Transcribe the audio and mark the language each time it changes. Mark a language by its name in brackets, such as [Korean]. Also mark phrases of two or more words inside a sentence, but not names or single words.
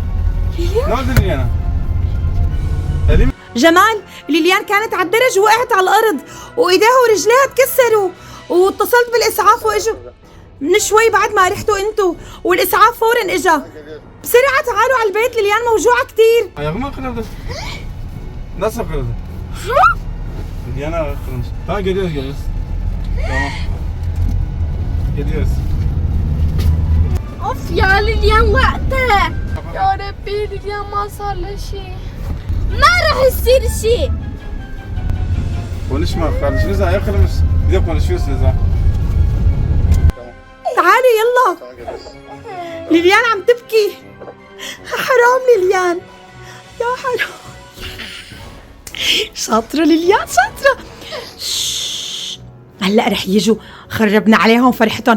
[Arabic] جمال ليليان كانت على الدرج ووقعت على الارض وايديها ورجليها تكسروا واتصلت بالاسعاف واجوا من شوي بعد ما رحتوا انتوا والاسعاف فورا اجا. بسرعه تعالوا على البيت ليليان موجوعه كثير. [Turkish] Ayağımı kırıldı. Nasıl kırıldı? Yana kırılmış. Tamam geliyoruz. Tamam. Geliyoruz. [Arabic] اوف يا ليليان وقتها. يا ربي ليليان ما صار لها شيء. ما راح يصير شيء. [Turkish] Konuşma kardeşiniz ayağı kırılmış. Bir de konuşuyorsunuz ha. [Arabic] تعالوا يلا. ليليان عم تبكي. حرام ليليان. يا حرام. شاطرة ليليان شاطرة. هلا رح يجوا. خربنا عليهم فرحتهم.